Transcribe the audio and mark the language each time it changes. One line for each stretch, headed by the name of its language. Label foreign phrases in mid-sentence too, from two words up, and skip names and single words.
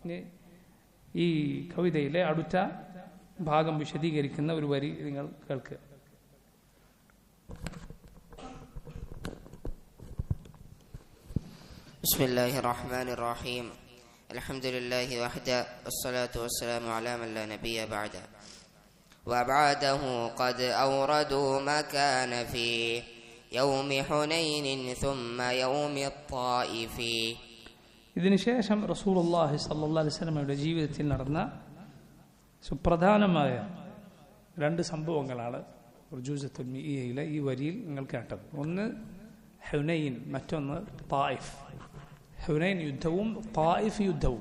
Malayalam: ഈ കവിതയിലെ അടുത്ത ഭാഗം വിശദീകരിക്കുന്ന ഒരു വരി നിങ്ങൾ കേൾക്കുക.
Arabic: بسم الله الرحمن الرحيم. الحمد لله وحده والصلاة والسلام على من لا نبي بعده. وبعده قد أوردوا مكان في يوم حنين ثم يوم الطائف.
Malayalam: ഇതിനുശേഷം
Arabic: رسول الله صلى الله عليه وسلم
Malayalam: ജീവിതത്തിൽ നടന്ന സുപ്രധാനമായ രണ്ട് സംഭവങ്ങളാണ് ഉർജൂസത്തുൽ മിഇയയിലെ ഈ വരിയിൽ നിങ്ങൾ കേട്ടത്. ഒന്ന് ഹുനൈൻ, മറ്റൊന്ന് തായിഫ്. ഹുനൈൻ യുദ്ധവും തായിഫ് യുദ്ധവും.